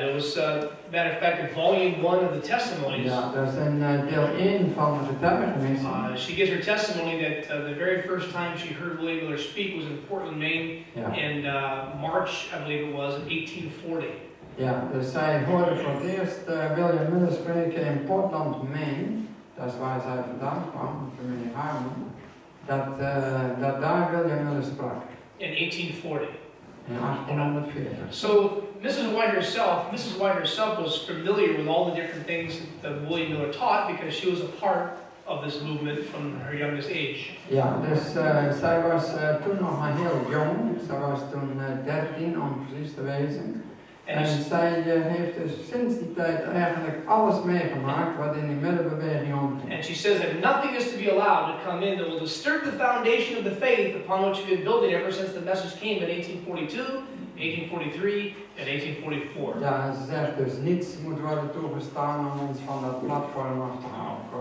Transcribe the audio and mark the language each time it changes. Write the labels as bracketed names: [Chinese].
[English] It was, matter of fact, in volume 1 of the testimonies. [Dutch] Ja, dat is een deel 1 van de getuigenissen. [English] She gives her testimony that the very first time she heard William Miller speak was in Portland, Maine, in March, I believe it was, in 1840. [Dutch] Ja, dus zij hoorde voor het eerst William Miller spreken in Portland, Maine. Dat is waar zij vandaan kwam, familie Harmon. Dat daar William Miller sprak. [English] In 1840. [Dutch] In 1840. [English] So Mrs. White herself was familiar with all the different things that William Miller taught because she was a part of this movement from her youngest age. [Dutch] Ja, dus zij was toen nog maar heel jong. Zij was toen 13 om precies te wezen. En zij heeft dus sinds die tijd eigenlijk alles meegemaakt wat in die Millebeweging omging. [English] And she says that nothing is to be allowed to come in that will disturb the foundation of the faith upon which we've been building ever since the message came in 1842, 1843, and 1844. [Dutch] Ja, en ze zegt dus niets moet worden toegestaan om ons van dat platform af te houden.